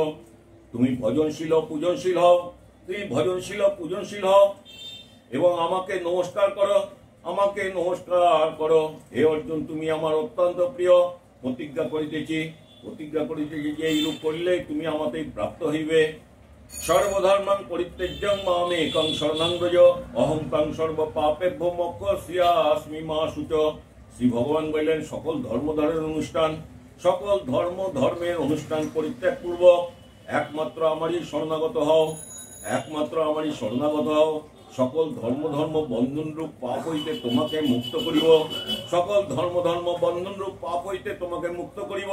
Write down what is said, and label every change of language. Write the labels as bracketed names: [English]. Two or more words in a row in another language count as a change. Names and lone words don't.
[Bangla] তুমি ভজনশীল পূজনশীল হও এবং আমাকে নমস্কার করো। হে অর্জুন, তুমি আমার অত্যন্ত প্রিয়। প্রতিজ্ঞা করিতেছি যে এইরূপ করলে তুমি আমাতেই প্রাপ্ত হইবে। [Sanskrit] সর্বধর্মাং পরিত্যাজ্যং মামেকং শরণং ব্রজ অহং তং সর্ব পাপেভ্যো মোক্ষয়িষ্যামি মা শুচো। [Bangla] শ্রী ভগবান বললেন, সকল ধর্মের অনুষ্ঠান পরিত্যাগ পূর্বক একমাত্র আমারই শরণাগত হও। সকল ধর্ম বন্ধনরূপ পাপ হইতে তোমাকে মুক্ত করিব।